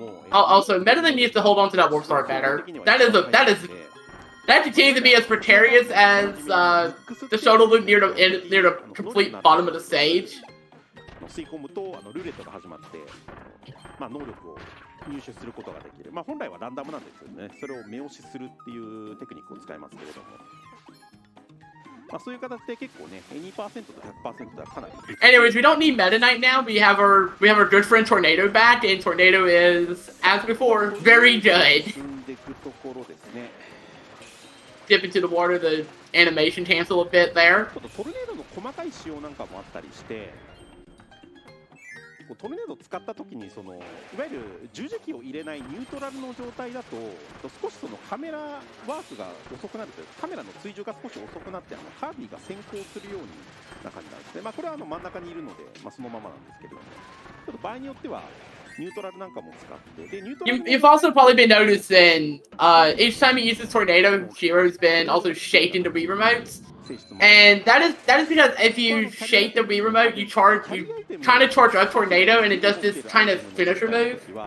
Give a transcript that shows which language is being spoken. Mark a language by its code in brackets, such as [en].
[en] Also, Meta Knight needs to hold on to that warp star better. That continues to be as precarious as the Shuttle Loop near the complete bottom of the stage. [ja] 吸い込むとルーレットが始まって、能力を入手することができる。本来はランダムなんですけどね、それを目押しするっていうテクニックを使いますけれども。そういう形で結構ね、2% と 100% はかなり。 [en] Anyways, we don't need Meta Knight now. We have our good friend Tornado back, and Tornado is, as before, very good. [ja] 進んでいくところですね。 [en] Dip into the water, the animation cancel a bit there. [ja] ちょっとトルネードの細かい仕様なんかもあったりして、構トルネードを使った時にいわゆる十字キーを入れないニュートラルの状態だと少しカメラワークが遅くなるというかカメラの追従が少し遅くなってカービィが先行するような感じなんですね。これは真ん中にいるので、そのままなんですけれども、ちょっと場合によってはニュートラルなんかも使ってでニュートラル [en] You've also probably been noticing each time he uses tornado, Shiro's been also shaking the Wii remotes. And that is because if you shake the Wii remote, you kind of charge up tornado, and it does this kind of finisher move.